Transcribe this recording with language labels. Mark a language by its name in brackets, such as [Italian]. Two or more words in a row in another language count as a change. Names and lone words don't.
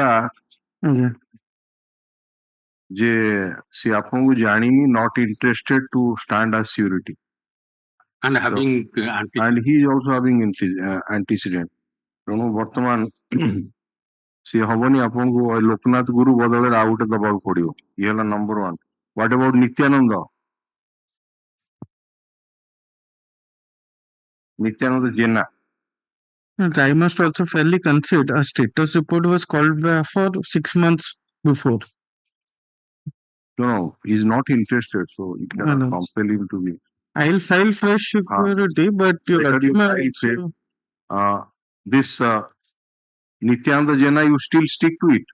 [Odia] ଆଜ୍ଞା ଯେ ସେ ଆପଣଙ୍କୁ ଜାଣିନି [English] not interested to stand as surety and having and he is also having antecedent [Odia] ତେଣୁ ବର୍ତ୍ତମାନ ସେ ହବନି ଆପଣଙ୍କୁ ଲୋକନାଥ ଗୁରୁ ବଦଳରେ ଆଉ ଗୋଟେ ଦବାକୁ ପଡିବ ଇଏ ହେଲା ନମ୍ବର 1 [English] what about [Odia] ନିତ୍ୟାନନ୍ଦ ଜେନା [English] And I must also fairly concede a status report was called for 6 months before. No, he is not interested, so you cannot compel him to be. I'll file fresh security, but this Nityananda Jena, you still stick to it.